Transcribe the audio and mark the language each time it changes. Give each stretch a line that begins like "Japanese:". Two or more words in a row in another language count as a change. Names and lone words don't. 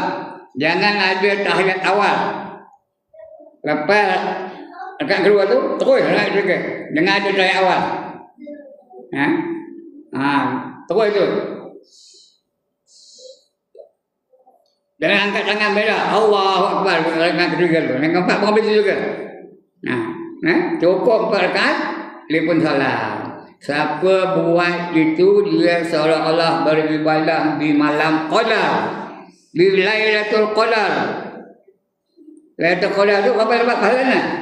Malay: Jangan ada tahiyat awal. Lepas rakaat kedua tu terus naik juga. Jangan ada tahiyat awal. Terus tu. Jangan angkat tangan beda.
Arabic: Allahu Akbar.
Malay: Rakaat ketiga tu. Yang keempat pun begitu juga. Cukup 4 rakaat, dia pun salam. Siapa buat itu dia seolah-olah beribadah di malam Qadar, di Lailatul Qadar. Lailatul Qadar tu berapa dapat pahalanya?